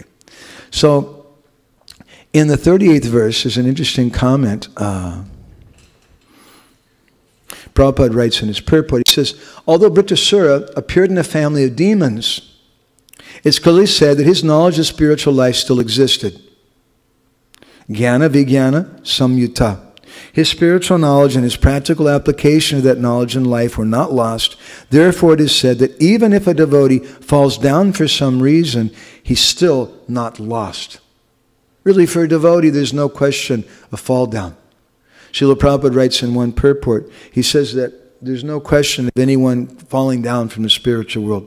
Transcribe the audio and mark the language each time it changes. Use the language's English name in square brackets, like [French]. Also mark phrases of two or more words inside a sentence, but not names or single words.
[English] So, in the 38th verse, there's an interesting comment. Prabhupada writes in his purport, he says, although Brittasura appeared in a family of demons, it's clearly said that his knowledge of spiritual life still existed. [Sanskrit] Jnana vijnana samyuta. [English] His spiritual knowledge and his practical application of that knowledge in life were not lost. Therefore it is said that even if a devotee falls down for some reason, he's still not lost. Really, for a devotee, there's no question of fall down. Srila Prabhupada writes in one purport, he says that there's no question of anyone falling down from the spiritual world.